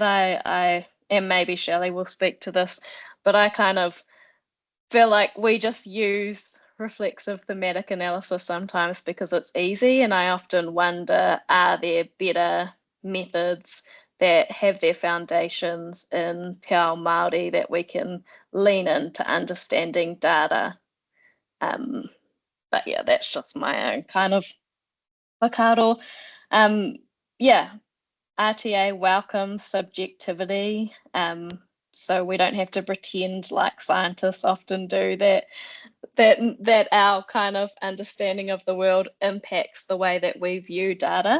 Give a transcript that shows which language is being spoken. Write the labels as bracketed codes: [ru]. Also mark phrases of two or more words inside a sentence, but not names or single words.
[en] I and maybe Shelley will speak to this, but I kind of feel like we just use reflexive thematic analysis sometimes because it's easy, and I often wonder, are there better methods that have their foundations in [mi] te ao Māori [en] that we can lean into understanding data? Um, but yeah, that's just my own kind of whakaaro. Um, yeah, RTA welcomes subjectivity. So we don't have to pretend like scientists often do that our kind of understanding of the world impacts the way that we view data.